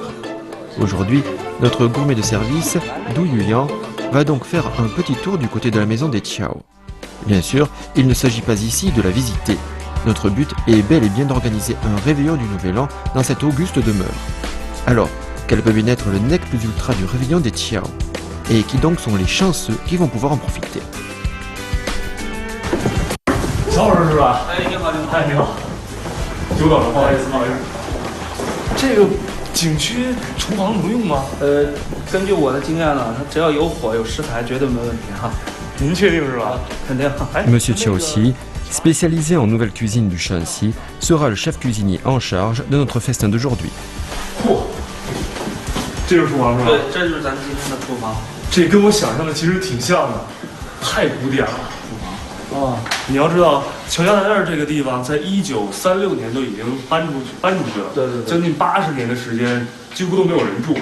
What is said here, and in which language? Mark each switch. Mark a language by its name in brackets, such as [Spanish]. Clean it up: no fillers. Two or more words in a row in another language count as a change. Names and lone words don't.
[French] Aujourd'hui, notre gourmet de service, Du Yuyan, va donc faire un petit tour du côté de la maison des Qiao. Bien sûr, il ne s'agit pas ici de la visiter. Notre but est bel et bien d'organiser un réveillon du Nouvel An dans cette auguste demeure. Alors, quel peut bien être le nec plus ultra du réveillon des Qiao? Et qui donc sont les chanceux qui vont pouvoir en profiter? [Chinese] 小老师是吧？哎，你好，你好，你好。久等了，不好意思，不好意思。这个景区厨房能用吗？根据我的经验呢，它只要有火有食材，绝对没问题哈。您确定是吧？肯定。 [French] Monsieur Qiaoxi, spécialisé en nouvelle cuisine du Shanxi, sera le chef cuisinier en charge de notre festin d'aujourd'hui. [Chinese] 嚯，这就是厨房是吧？对，这就是咱们今天的厨房。这跟我想象的其实挺像的，太古典了。啊，你要知道，乔家大院这个地方在1936年就已经搬出去了，对对对，将近80年的时间，几乎都没有人住。